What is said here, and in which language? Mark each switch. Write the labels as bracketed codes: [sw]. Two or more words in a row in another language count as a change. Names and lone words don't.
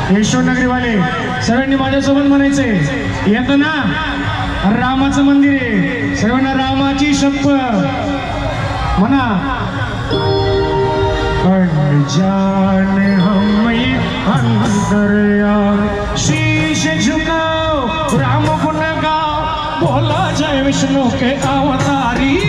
[mr] विष्णुनगरीवाले सर्वांनी माझ्यासोबत म्हणायचे, येतं ना रामाचं मंदिर आहे, सर्वांना रामाची शपथ म्हणा। [hi] अनजान हम ये अंतर्यामी, शीश झुकाओ राम गुण गाओ, बोला जय विष्णु के अवतार।